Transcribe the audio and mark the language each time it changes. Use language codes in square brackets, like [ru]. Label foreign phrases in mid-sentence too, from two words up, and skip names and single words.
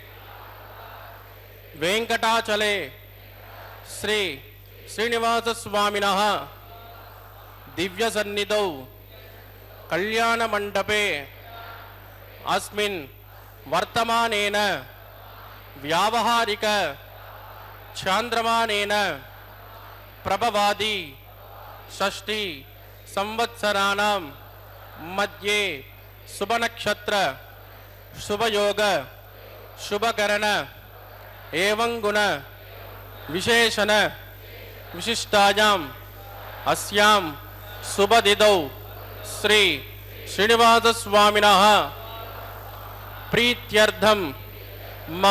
[sa] वेंकटाचले श्री श्रीनिवास स्वामिनः दिव्य सन्निधौ कल्याण मंडपे अस्मिन् वर्तमानेन व्यावहारिक చాంద్రమానేన ప్రభవాది షష్ఠి సంవత్సరాణం మధ్యే శుభనక్షత్ర శుభయోగ శుభకరణ ఏవం గుణ విశేషణ విశిష్టాయాం అస్యాం శుభదిదౌ శ్రీ శ్రీనివాసస్వామినః ప్రీత్యర్థం మమ.